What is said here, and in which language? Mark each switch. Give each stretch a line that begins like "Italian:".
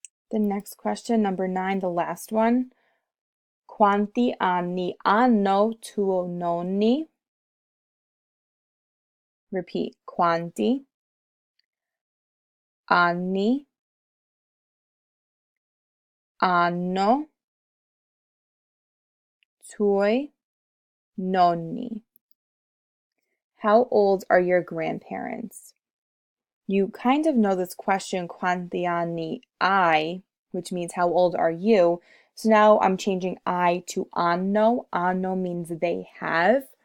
English: The next question, number 9, the last one.
Italian: Quanti anni hanno tuo nonni? Repeat. Quanti anni hanno tuoi nonni?
English: How old are your grandparents? You kind of know this question, quanti anni hai, which means how old are you? So now I'm changing I to anno. Anno means they have.